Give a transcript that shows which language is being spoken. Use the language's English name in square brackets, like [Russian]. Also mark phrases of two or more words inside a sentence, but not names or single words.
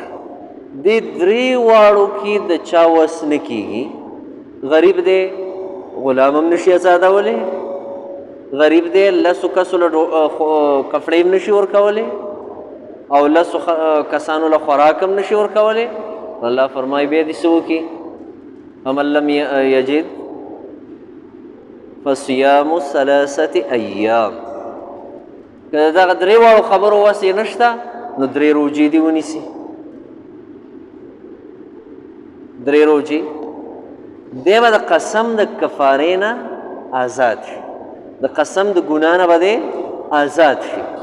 [Pashto] دې 3 واړو کې د چا وس نه کېږي. غریب دی غلام هم نشي آزادولی، غریب دی 10 کسو له کپړې هم نشي ورکولی او 10 کسانو له خوراک هم نشي ورکولی. الله فرمایي بیا دې څه وکړي، [Arabic] فمن لم یجد فصیام 3 ایام. [Pashto] که دغه 3 واړو خبرو وس یې نشته نو 3 روجې دې ونیسي. 3 روجې دی به د قسم د کفارې نه آزاد شي، د قسم د ګناه نه به دی آزاد شي.